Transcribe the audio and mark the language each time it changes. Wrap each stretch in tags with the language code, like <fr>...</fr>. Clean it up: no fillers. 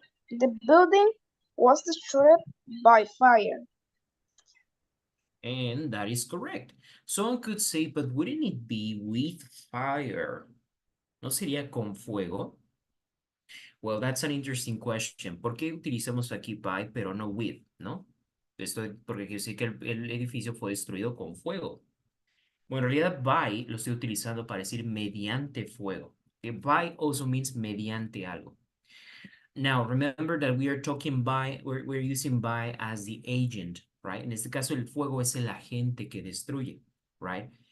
<en>The building was destroyed by fire. And that is correct. Someone could say, but wouldn't it be with fire?</en> <es>¿No sería con fuego?</es> <en>Well, that's an interesting question.</en> <es>¿Por qué utilizamos aquí by pero no with, no? Esto porque quiere decir que el edificio fue destruido con fuego. Bueno, en realidad by lo estoy utilizando para decir mediante fuego.</es> <en>Que by also means</en> <es>mediante algo.</es> <en>Now, remember that we are talking by, we're using by as the agent, right?</en> <es>En este caso, el fuego es el agente que destruye, right?</es>